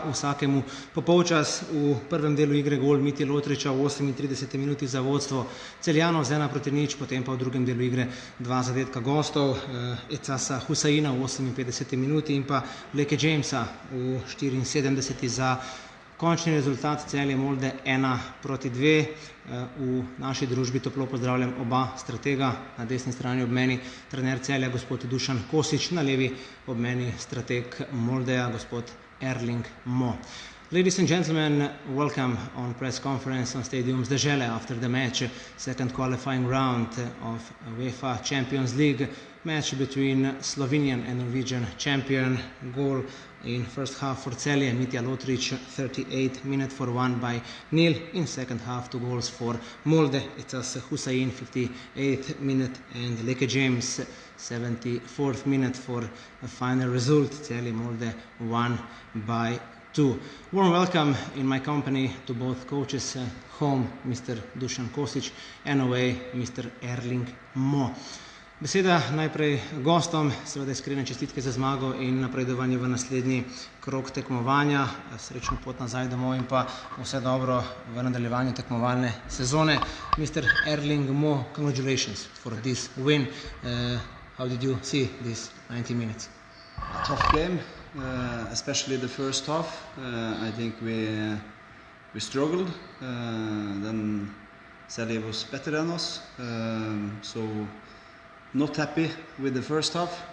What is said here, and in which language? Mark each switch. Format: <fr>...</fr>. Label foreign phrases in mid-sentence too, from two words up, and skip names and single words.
<sl>Vsakemu po polčas v prvem delu igre gol Mitje Lotriča v 38 minuti za vodstvo Celjanov z 1-0, potem pa v drugem delu igre dva zadetka gostov, Ecasa Husaina v 58 minuti in pa Leke Jamesa v 74 za končni rezultat Celje Molde 1-2. V naši družbi toplo pozdravljam oba stratega, na desni strani ob meni trener Celja gospod Dušan Kosič, na levi ob meni strateg Moldeja gospod Erling Mo.</sl> <en>Ladies and gentlemen, welcome on press conference on Stadium z Dežele after the match, second qualifying round of UEFA Champions League, match between Slovenian and Norwegian champion. Goal in first half for Celje, Mitja Lotrič, 38 minutes for 1-0. In second half, 2 goals for Molde. It's Husain, 58 minutes, and Leke James, 74th minute for a final result. Celje Molde 1-2. Warm welcome in my company to both coaches, home Mr. Dušan Kosič and away Mr. Erling Mo.</en> <sl>Beseda najprej gostom, seveda iskrene čestitke za zmago in napredovanje v naslednji krog tekmovanja, srečno pot nazaj domov in pa vse dobro v nadaljevanju tekmovalne sezone.</sl> <en>Mr. Erling Mo, congratulations for this win. How did you see these 90 minutes? A tough game, especially the first half. I think we struggled. Then Celje was better than us, so not happy with the first half.</en>